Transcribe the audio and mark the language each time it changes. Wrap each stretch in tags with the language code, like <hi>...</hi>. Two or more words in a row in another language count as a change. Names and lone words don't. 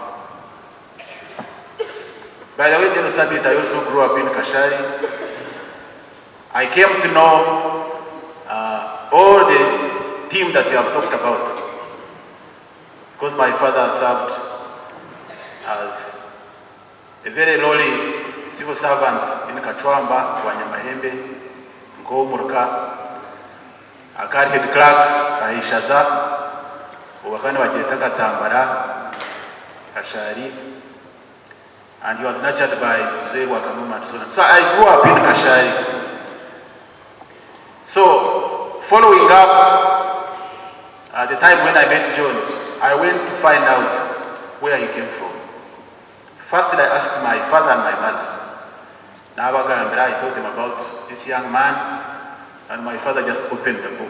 <en>By the way, Gen Sabiiti, I also grew up in Kashari. I came to know all the team that you have talked about, because my father served as a very lowly civil servant in Kachwamba, Wanyamahembe, Nkomurka, Akari head clerk, Aishaza, Uwakani Wajetaka Tambara, Kashari, and he was nurtured by Mzee Wakanuma and so on. So I grew up in Kashari. So, following up, at the time when I met John, I went to find out where he came from. First, I asked my father and my mother. I told them about this young man, and my father just opened the book.</en>